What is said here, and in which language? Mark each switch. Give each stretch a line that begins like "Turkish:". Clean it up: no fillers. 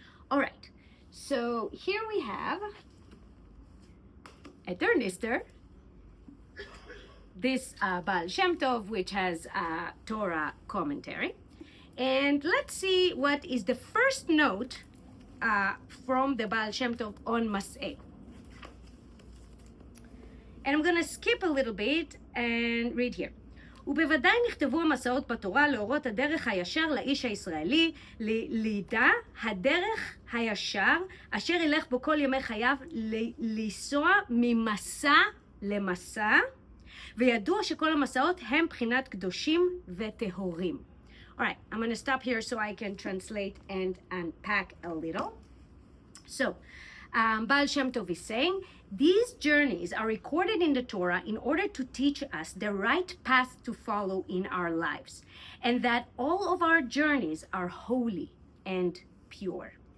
English: All right, so here we have a Tornister, this Baal Shem Tov, which has a Torah commentary. And let's see what is the first note from the Baal Shem Tov on Masei. And I'm going to skip a little bit and read here.
Hebrew: ובוודאי נכתבו המסעות בתורה להורות הדרך הישר לאיש הישראלי, לידע הדרך הישר אשר ילך בו כל ימי חייו לנסוע ממסע למסע, וידוע שכל המסעות הם בחינת קדושים וטהורים.
English: All right, I'm going to stop here so I can translate and unpack a little. So, Baal Shem Tov is saying, these journeys are recorded in the Torah in order to teach us the right path to follow in our lives, and that all of our journeys are holy and pure.